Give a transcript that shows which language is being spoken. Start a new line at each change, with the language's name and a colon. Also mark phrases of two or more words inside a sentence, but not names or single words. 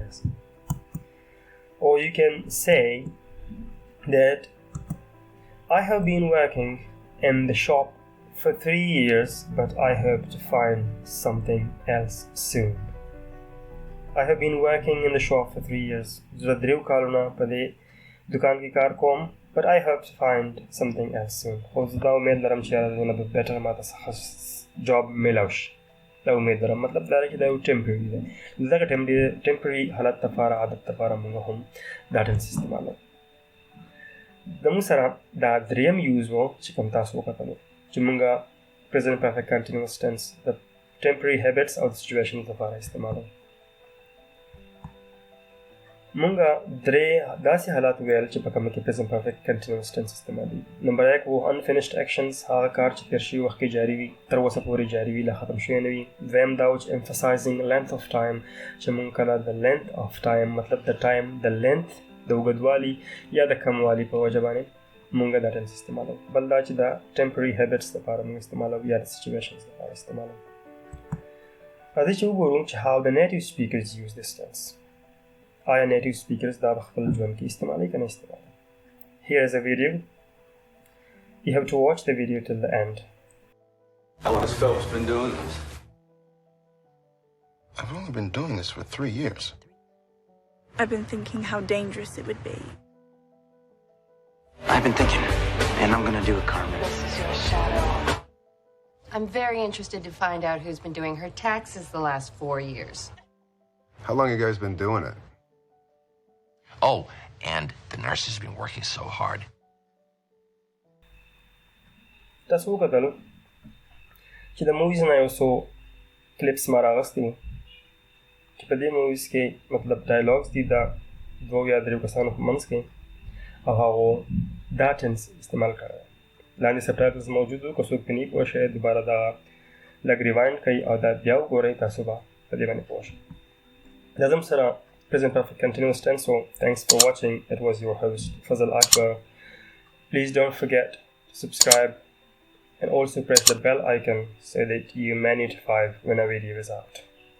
English: this or you can say that I have been working in the shop for 3 years but I hope to find something else soon I have been working in the shop for 3 years
Pashto: زه 3 کالونه په دې دکان کې کار کوم
English: but I hope to find something else soon
Pashto: خو زه دا امید لرم چې یاره به better ماته څخه جاب میلاو شي دا امید لرم مطلب دا دی چې دا یو ټمپرري دی دغه ټمپرري حالت لپاره عادت لپاره موږ هم دا ټنس استعمالوو زموږ سره دا دریم یوز و چې کوم تاسو وکتلو چې موږ
English: present perfect continuous tense
Pashto: د
English: temporary habits
Pashto: او د situations لپاره استعمالوو مونږ درې داسې حالات ویل چې په کوم کې
English: present perfect continuous tense
Pashto: استعمالي نمبر 1 و
English: unfinished actions
Pashto: هغه کار چې تیر شوی وخت کې جاری وي تر اوسه پورې جاری وي لا ختم شوی نه وي دویم دا چې
English: emphasizing length of time
Pashto: چې مونږ کله
English: the length of time
Pashto: مطلب
English: the time the length
Pashto: د اوږدوالي یا د کموالي په وجه باندې مونږ دا tense استعمالو بل دا چې دا
English: temporary habits
Pashto: لپاره مونږ استعمالو یا د situations لپاره استعمالو راځئ چې وګورو چې
English: how the native speakers use this tense
Pashto: آیا
English: native speakers
Pashto: دا خپل ژوند کې استعمالي کنه استعمالي
English: here is a video you have to watch the video till the end How long has Phelps been doing this? I've only been doing this for 3 years. I've been thinking how dangerous it would be. I've been thinking, and I'm gonna do it, Carmen. This is your shadow. I'm very interested to find out who's been doing her taxes the last 4 years. How long you guys been doing it? Oh, and the nurse has been working so hard.
Pashto: تاسو وکتلو چې د موویز نه یو څو کلیپس ما راغستي وو چې په دې موویز کې مطلب ډایلاګز دي د 2 یا 3 کسانو په منځ کې او هغو دا ټنس استعمال کړی لاندې سبټایټلز موجود وو که څوک پرې نه پوه شئ دوباره دغه لږ ریوایند کوئ او دا بیا وګورئ تاسو به په دې باندې پوه شئ دا زموږ سره
English: present perfect continuous tense so thanks for watching it was your host Fazal Akbar please don't forget to subscribe and also press the bell icon so that you may notified when a video is out